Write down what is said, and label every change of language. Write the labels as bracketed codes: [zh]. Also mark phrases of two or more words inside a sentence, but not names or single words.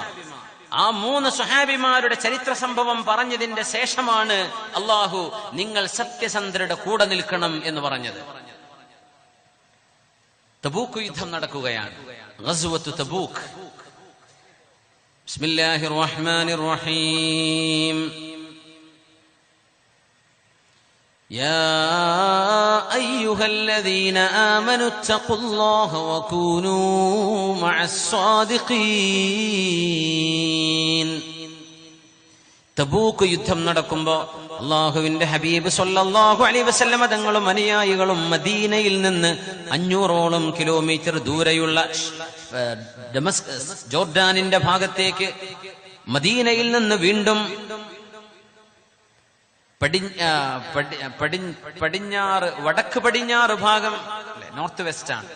[ml] ആ 3 സ്വഹാബിമാരുടെ ചരിത്ര സംഭവം പറഞ്ഞതിന്റെ ശേഷമാണ് അല്ലാഹു നിങ്ങൾ സത്യസന്ധരുടെ കൂടെ നിൽക്കണം എന്ന് പറഞ്ഞത്. തബൂക്ക് യുദ്ധം നടക്കുകയാണ്, [ar] غزوة تبوك. بسم الله الرحمن الرحيم. يا أيها الذين آمنوا اتقوا الله وكونوا مع الصادقين. [ml] തബൂക്ക് യുദ്ധം നടക്കുമ്പോ അള്ളാഹുവിന്റെ ഹബീബ് [ar] صلى الله عليه وسلم [ml] തങ്ങളും അനുയായികളും മദീനയിൽ നിന്ന് 500ഓളം കിലോമീറ്റർ ദൂരെയുള്ള ഡമസ്കസ് ജോർഡാനിന്റെ ഭാഗത്തേക്ക് മദീനയിൽ നിന്ന് വീണ്ടും പടിഞ്ഞാറ് വടക്ക് പടിഞ്ഞാറ് ഭാഗം [en] north west [ml] ആണ്.